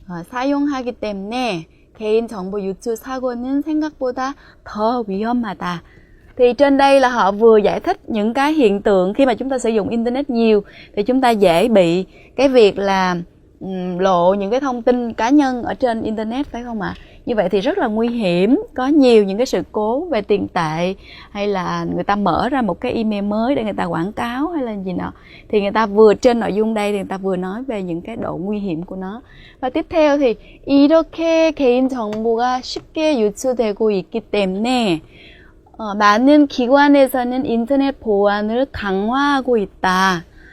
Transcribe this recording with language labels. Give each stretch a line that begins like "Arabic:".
Korean: 사용하기 때문에 개인정보 유출 사고는 생각보다 더 위험하다.
Vietnamese: Thì trên đây là họ vừa giải thích những cái hiện tượng khi mà chúng ta sử dụng Internet nhiều thì chúng ta dễ bị cái việc là lộ những cái thông tin cá nhân ở trên Internet, phải không ạ? Như vậy thì rất là nguy hiểm, có nhiều những cái sự cố về tiền tệ, hay là người ta mở ra một cái email mới để người ta quảng cáo hay là gì nọ, thì người ta vừa trên nội dung đây thì người ta vừa nói về những cái độ nguy hiểm của nó. Và tiếp theo thì
Korean: 이렇게 개인 정보가 쉽게 유출되고 있기 때문에 많은 기관에서는 인터넷 보안을 강화하고 있다.